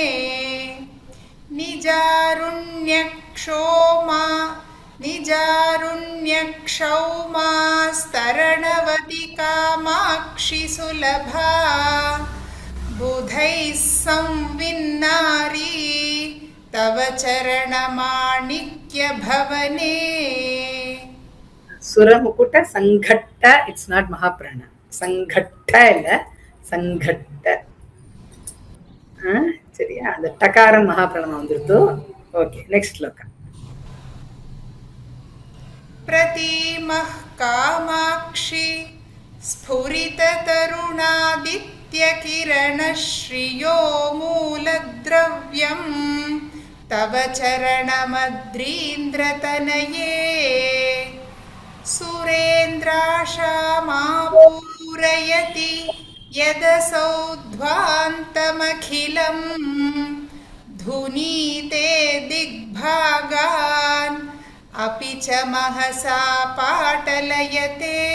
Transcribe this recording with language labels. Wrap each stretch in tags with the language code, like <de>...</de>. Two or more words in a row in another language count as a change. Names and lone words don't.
<sa>निजारुण्यक्षौमास्तरणवति कामाक्षि सुलभा बुधैः संविन्नारी तव चरणमाणिक्यभवने सुरमुकुट सङ्घट्ट,</sa> <en>it's not Mahaprana.</en> <ta>Sanghatta illa, Sanghatta. சரியா அந்த டகாரம் மகாபிரணம் வந்துருது.</ta> <en>okay next sloka.</en> <sa>प्रतीमः कामाक्षि स्फुरिततरुणादित्यकिरणश्रियो मूलद्रव्यं तव चरणमद्रीन्द्रतनये सुरेन्द्राशामापूरयति यदसौ ध्वान्तमखिलं धुनीते दिग्भागान् अपि च महसा पाटलयते</sa>